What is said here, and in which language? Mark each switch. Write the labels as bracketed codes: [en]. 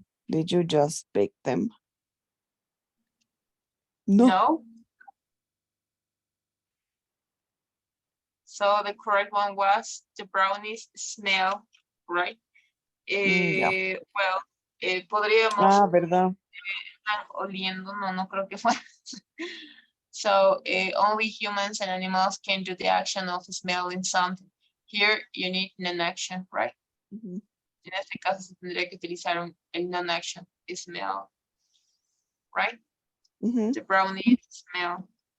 [en] Did you just bake them? No. No. So the correct one was the brownies smell, right? Yeah. [es] Well, podríamos Ah, ¿verdad? estar oliendo, no creo que fue. [en] So only humans and animals can do the action of smelling something. Here you need non-action, right? Ujú. [es] En este caso se tendría que utilizar el non-action, smell, right? Ujú. [en] The brownie smell.